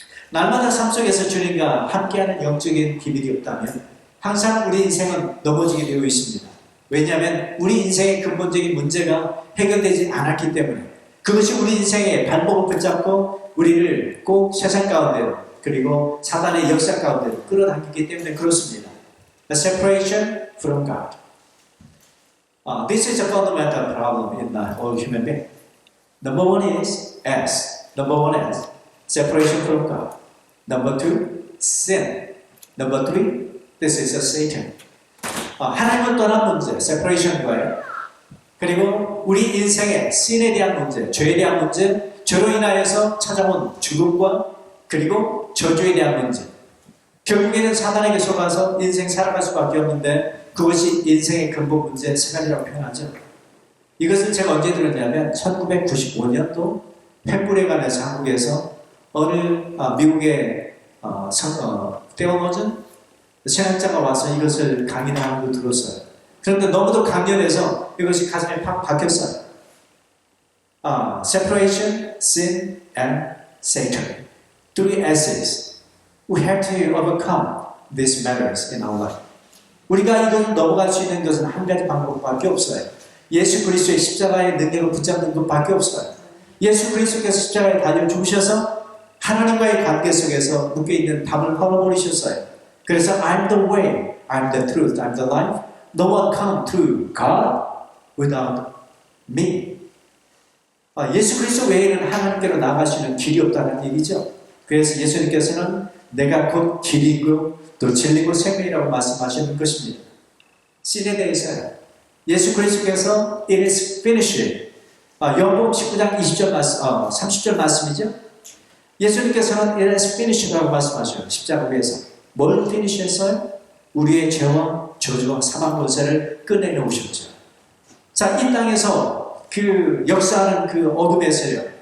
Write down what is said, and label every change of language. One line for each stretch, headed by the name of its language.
Korean: 날마다 삶 속에서 주님과 함께하는 영적인 비밀이 없다면 항상 우리 인생은 넘어지게 되어 있습니다. 왜냐하면 우리 인생의 근본적인 문제가 해결되지 않았기 때문에 그것이 우리 인생의 발목을 붙잡고 우리를 꼭 세상 가운데로 그리고 사단의 역사 가운데로 끌어당기기 때문에 그렇습니다.
English: The separation from God. This is a fundamental problem in all human beings. Number one is S. Number one is separation from God. Number two, sin. Number three, this is a Satan.
Korean: 하나님을 떠난 문제, separation과요. 그리고 우리 인생의 sin에 대한 문제, 죄에 대한 문제, 죄로 인하여서 찾아온 죽음과 그리고 저주에 대한 문제. 결국에는 사단에게 속아서 인생 살아갈 수밖에 없는데 그것이 인생의 근본 문제 세 가지라고 표현하죠. 이것을 제가 언제 들었냐면 1995년도 펜브레간에서 한국에서 어느 미국의 테올로전 신학자가 와서 이것을 강의하는 걸 들었어요. 그런데 너무도 강렬해서 이것이 가슴에 팍 박혔어요.
English: Separation, sin, and Satan. Three S's. We have to overcome these matters in our life.
Korean: 우리가 이걸 넘어갈 수 있는 것은 한 가지 방법밖에 없어요. 예수 그리스도의 십자가의 능력을 붙잡는 것밖에 없어요. 예수 그리스도께서 십자가에 달려 죽으셔서 하나님과의 관계 속에서 묶여있는 답을 헐어버리셨어요. 그래서
English: I'm the way, I'm the truth, I'm the life. No one come to God without me.
Korean: 예수 그리스도 외에는 하나님께로 나아갈 수 있는 길이 없다는 얘기죠. 그래서 예수님께서는 내가 곧 길이고 또 진리고 생명이라고 말씀하시는 것입니다. 신에 대해서요. 예수 그리스도께서
English: It is finished.
Korean: 요한복음 19장 30절 말씀이죠. 예수님께서는
English: It is finished
Korean: 라고 말씀하셔요. 십자가 위에서. 뭘 finish 했어요? 우리의 죄와 저주와 사망 권세를 끝내놓으셨죠. 자, 이 땅에서 그 역사하는 그 어둠에서요.